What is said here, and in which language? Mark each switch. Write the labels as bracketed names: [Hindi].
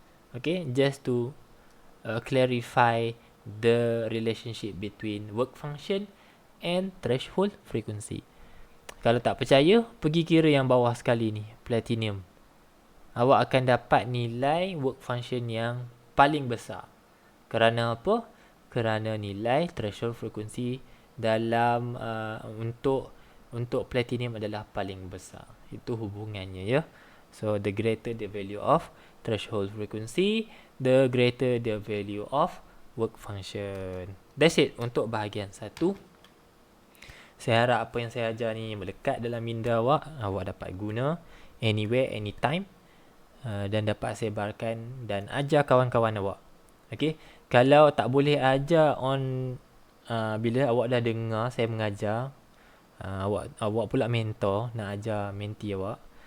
[English] Okay, just to clarify the relationship between work function and threshold frequency. [Malay] Kalau tak percaya, pergi kira yang bawah sekali ni, platinum. Awak akan dapat nilai work function yang paling besar. Kerana apa? Kerana nilai threshold frequency dalam untuk platinum adalah paling besar. Itu hubungannya ya. [English] So the greater the value of threshold frequency, the greater the value of work function. That's it [Malay] untuk bahagian 1. Saya harap apa yang saya ajar ni melekat dalam minda awak. Awak dapat guna [English] anywhere, anytime, [Malay] dan dapat sebarkan dan ajar kawan-kawan awak. Okay, kalau tak boleh ajar bila awak dah dengar saya mengajar, awak pula mentor nak ajar mentee awak.